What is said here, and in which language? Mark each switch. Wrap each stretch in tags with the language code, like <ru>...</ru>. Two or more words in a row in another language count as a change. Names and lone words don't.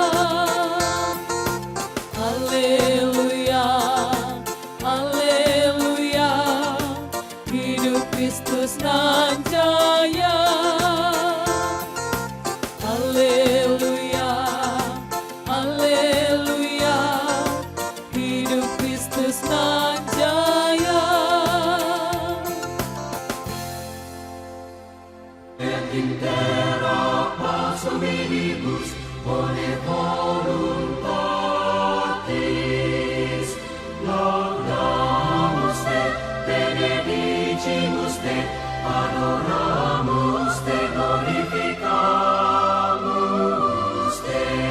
<id>Haleluya, haleluya, hidup Kristus nan jaya. Haleluya, haleluya, hidup Kristus nan jaya.</id> <la>Et intera pars hominibus bone voluntatis laudamus te, benedicimus te, adoramus te, glorificamus te.</la>